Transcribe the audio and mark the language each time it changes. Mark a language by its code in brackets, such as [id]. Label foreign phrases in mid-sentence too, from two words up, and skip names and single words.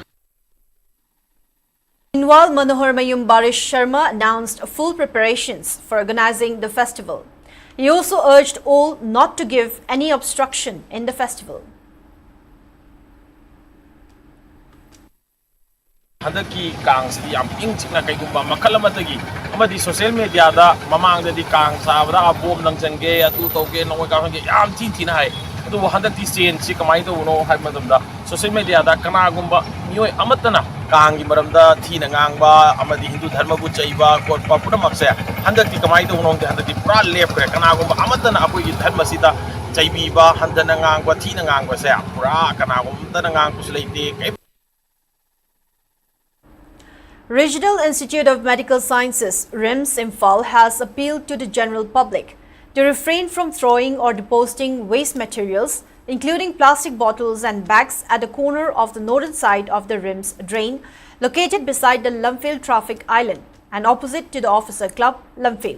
[en] Meanwhile, Manohar Mayum Barish Sharma announced full preparations for organizing the festival. He also urged all not to give any obstruction in the festival. [mni] ꯍꯟꯗꯛꯀꯤ ꯀꯥꯡꯁꯤꯗꯤ ꯌꯥꯝ ꯏꯪ ꯆꯤꯛꯅ ꯀꯩꯒꯨꯝꯕ ꯃꯈꯜ ꯑꯃꯗꯒꯤ ꯑꯃꯗꯤ [en] social media da [mni] ꯃꯃꯥꯡꯗꯗꯤ ꯀꯥꯡ ꯁꯥꯕꯗ ꯑꯕꯣꯝ ꯂꯪꯖꯟꯒꯦ ꯑꯗꯨ ꯇꯧꯒꯦ ꯅꯣꯡꯃꯩ ꯀꯥꯞꯍꯟꯒꯦ ꯌꯥꯝ ꯊꯤꯅ ꯍꯥꯏ ꯑꯗꯨꯕꯨ ꯍꯟꯗꯛꯇꯤ ꯆꯦꯟꯖꯁꯤ ꯀꯃꯥꯏꯅ ꯇꯧꯕꯅꯣ ꯍꯥꯏꯕ ꯃꯇꯝꯗ [en] social media da [mni] ꯀꯅꯥꯒꯨꯝꯕ ꯃꯤꯑꯣꯏ ꯑꯃꯠꯇꯅ ꯀꯥꯡꯒꯤ ꯃꯔꯝꯗ ꯊꯤꯅ ꯉꯥꯡꯕ ꯑꯃꯗꯤ ꯍꯤꯟꯗꯨ ꯙꯔꯃꯕꯨ ꯆꯩꯕ ꯈꯣꯠꯄ ꯄꯨꯝꯅꯃꯛꯁꯦ ꯍꯟꯗꯛꯇꯤ ꯀꯃꯥꯏꯅ ꯇꯧꯕꯅꯣ ꯈꯪꯗꯦ ꯍꯟꯗꯛꯇꯤ ꯄꯨꯔꯥ ꯂꯦꯞꯈ꯭ꯔꯦ ꯀꯅꯥꯒꯨꯝꯕ ꯑꯃꯠꯇꯅ ꯑꯩꯈꯣꯏꯒꯤ ꯙꯔꯃꯁꯤꯗ ꯆꯩꯕꯤꯕ ꯍꯟꯊꯅ ꯉꯥꯡꯕ ꯊꯤꯅ ꯉꯥꯡꯕꯁꯦ ꯄꯨꯔꯥ ꯀꯅꯥꯒꯨꯝꯕ ꯑꯃꯠꯇꯅ ꯉꯥꯡꯕꯁꯨ ꯂꯩꯇꯦ. [en] Regional Institute of Medical Sciences, RIMS Imphal, has appealed to the general public to refrain from throwing or depositing waste materials, including plastic bottles and bags, at the corner of the northern side of the RIMS drain, located beside the Lumphale Traffic Island and opposite to the Officer Club, Lumphale.